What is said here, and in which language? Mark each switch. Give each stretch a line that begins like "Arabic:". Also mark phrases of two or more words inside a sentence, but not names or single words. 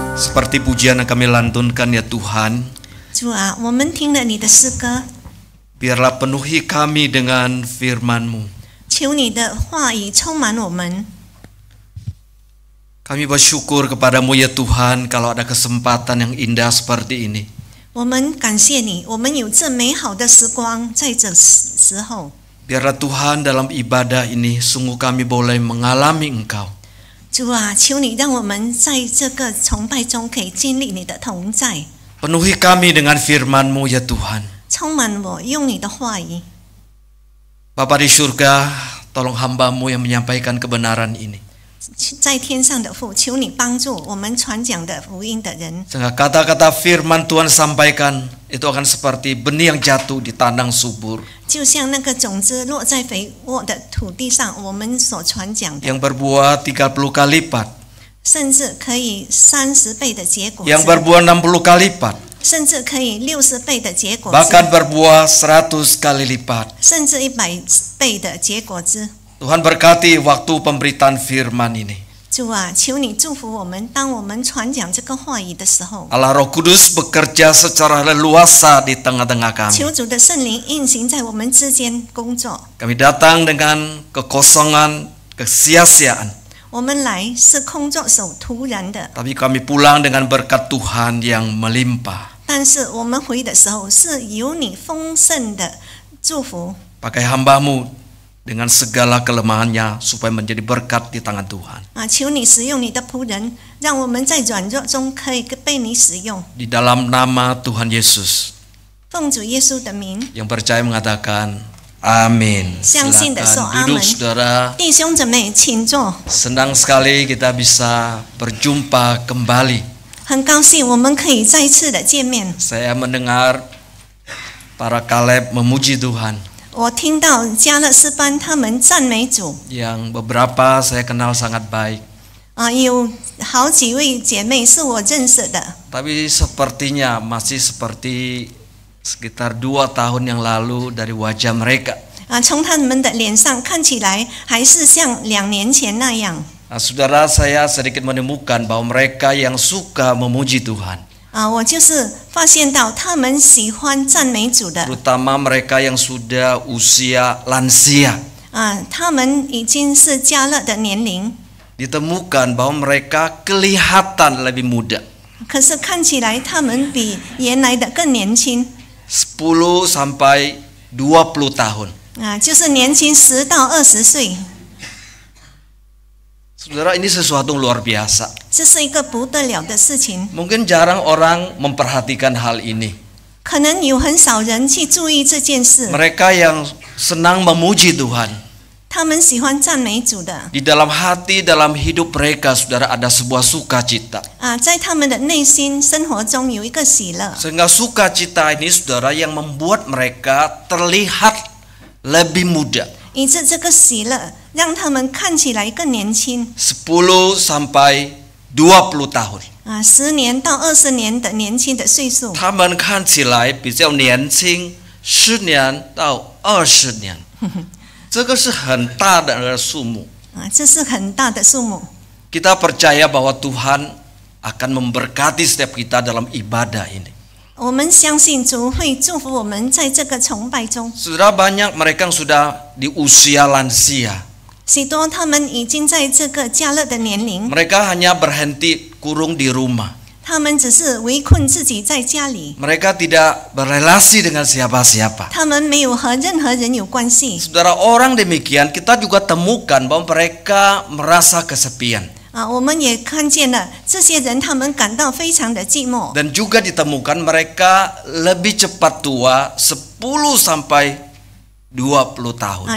Indonesian: seperti pujian yang kami lantunkan ya Tuhan,
Chinese: 主啊，我们听了你的诗歌，
Indonesian: biarlah penuhi kami dengan firman-Mu.
Chinese: 求你的话语充满我们。
Indonesian: Kami bersyukur kepadamu ya Tuhan kalau ada kesempatan yang indah seperti ini.
Chinese: 我们感谢你，我们有这美好的时光，在这时候，
Indonesian: Biarlah Tuhan dalam ibadah ini sungguh kami boleh mengalami Engkau.
Chinese: 主啊，求你让我们在这个崇拜中可以经历你的同在，
Indonesian: Penuhi kami dengan firman-Mu ya Tuhan.
Chinese: 充满我，用你的话语。
Indonesian: Bapa di surga, tolong hamba-Mu yang menyampaikan kebenaran ini.
Chinese: 在天上的父，求你帮助我们传讲的福音的人，
Indonesian: Sehingga kata-kata firman Tuhan sampaikan itu akan seperti benih yang jatuh di tanah subur,
Chinese: 就像那个种子落在肥沃的土地上，我们所传讲的，
Indonesian: yang berbuah 30 kali lipat,
Chinese: 甚至可以30倍的结果子，
Indonesian: yang berbuah 60 kali lipat,
Chinese: 甚至可以60倍的结果子，
Indonesian: bahkan berbuah 100 kali lipat.
Chinese: 甚至100倍的结果子。
Indonesian: Tuhan berkati waktu pemberitaan firman ini.
Chinese: 主啊，求你祝福我们，当我们传讲这个话语的时候，
Indonesian: Allah Roh Kudus bekerja secara leluasa di tengah-tengah kami.
Chinese: 求主的圣灵运行在我们之间工作。
Indonesian: Kami datang dengan kekosongan, kesia-siaan,
Chinese: 我们来是空作手突然的，
Indonesian: tapi kami pulang dengan berkat Tuhan yang melimpah.
Chinese: 但是我们回的时候是有你丰盛的祝福。
Indonesian: Pakai hamba-Mu dengan segala kelemahannya supaya menjadi berkat di tangan Tuhan.
Chinese: 啊，求你使用你的仆人，让我们在软弱中可以被你使用。
Indonesian: Di dalam nama Tuhan Yesus,
Chinese: 奉主耶稣的名，
Indonesian: yang percaya mengatakan amin.
Chinese: 相信的说
Indonesian: Silakan
Chinese: 阿门
Indonesian: duduk saudara.
Chinese: 弟兄姊妹，请坐。
Indonesian: Senang sekali kita bisa berjumpa kembali.
Chinese: 很高兴我们可以再次的见面。
Indonesian: Saya mendengar para Kaleb memuji Tuhan,
Chinese: 我听到加勒斯班他们赞美主，
Indonesian: yang beberapa saya kenal sangat baik.
Chinese: 有好几位姐妹是我认识的，
Indonesian: Tapi sepertinya masih seperti sekitar 2 tahun yang lalu dari wajah mereka.
Chinese: 从他们的脸上看起来还是像2年前那样。
Indonesian: Nah, saudara, saya sedikit menemukan bahwa mereka yang suka memuji Tuhan,
Chinese: 我就是发现到他们喜欢赞美主的，
Indonesian: terutama mereka yang sudah usia lansia,
Chinese: 他们已经是加勒的年龄，
Indonesian: ditemukan bahwa mereka kelihatan lebih muda,
Chinese: 可是看起来他们比原来的更年轻，
Indonesian: 10 sampai 20 tahun.
Chinese: 就是年轻10到20岁。
Indonesian: Saudara, ini sesuatu luar biasa.
Chinese: 这是一个不得了的事情，
Indonesian: Mungkin jarang orang memperhatikan hal ini.
Chinese: 可能有很少人去注意这件事。
Indonesian: Mereka yang senang memuji Tuhan,
Chinese: 他们喜欢赞美主的，
Indonesian: di dalam hati, dalam hidup mereka, saudara, ada sebuah sukacita.
Chinese: 在他们的内心生活中有一个喜乐，
Indonesian: Sehingga sukacita ini, saudara, yang membuat mereka terlihat lebih muda.
Chinese: 以致这个喜乐让他们看起来更年轻。
Indonesian: 10 sampai 20 tahun.
Chinese: 10 年到20年的年轻的岁数，他们看起来比较年轻，10年到20年。这个是很大的数目。这是很大的数目。
Indonesian: Kita percaya bahwa Tuhan akan memberkati setiap kita dalam ibadah ini.
Chinese: 我们相信主会祝福我们在这个崇拜中。
Indonesian: Saudara, banyak mereka yang sudah di usia lansia.
Chinese: 许多他们已经在这个加勒的年龄，
Indonesian: Mereka hanya berhenti kurung di rumah.
Chinese: 他们只是围困自己在家里，
Indonesian: Mereka tidak berrelasi dengan siapa-siapa.
Chinese: 他们没有和任何人有关系。
Indonesian: Saudara, orang demikian kita juga temukan bahwa mereka merasa kesepian.
Chinese: 我们也看见了这些人，他们感到非常的寂寞。
Indonesian: Dan juga ditemukan mereka lebih cepat tua 10 sampai 20 tahun.